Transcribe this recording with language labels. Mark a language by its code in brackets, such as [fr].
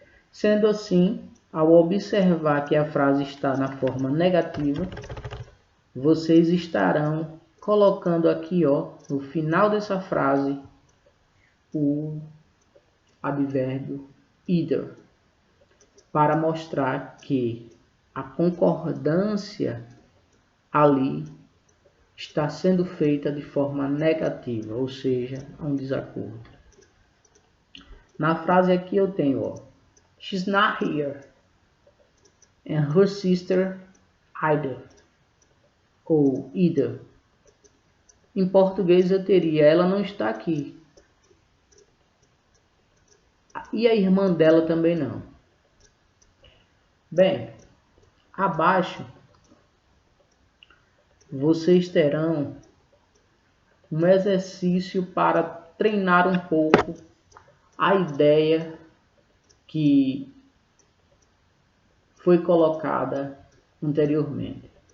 [pt] Sendo assim, ao observar que a frase está na forma negativa, vocês estarão colocando aqui, ó, no final dessa frase, o advérbio either, para mostrar que a concordância ali está sendo feita de forma negativa, ou seja, um desacordo. Na frase aqui eu tenho, ó, [en] she's not here, and her sister either, [pt] ou either. Em português eu teria, ela não está aqui. E a irmã dela também não. Bem, abaixo vocês terão um exercício para treinar um pouco a ideia que foi colocada anteriormente.